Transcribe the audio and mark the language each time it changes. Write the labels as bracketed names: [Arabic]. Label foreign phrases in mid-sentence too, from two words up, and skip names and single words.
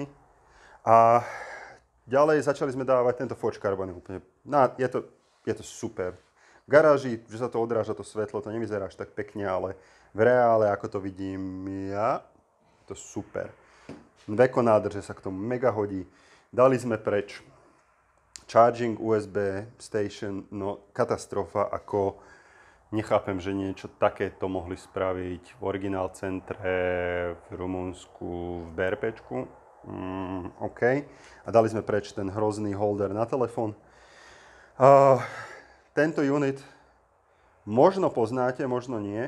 [Slovak] A ďalej začali sme dávať tento Forge Carbon úplne. Je to super. V garáži, že sa to odráža to svetlo, to nevyzerá až tak pekne, ale v reále, ako to vidím ja, to super. Veko nádrže sa k tomu mega hodí. Dali sme preč [English] charging USB station, [Slovak] no katastrofa, ako nechápem, že niečo takéto mohli spraviť v [English] Original centre, [Slovak] v Rumunsku, v BRPčku. OK. A dali sme preč ten hrozný holder na telefón. Tento unit možno poznáte, možno nie.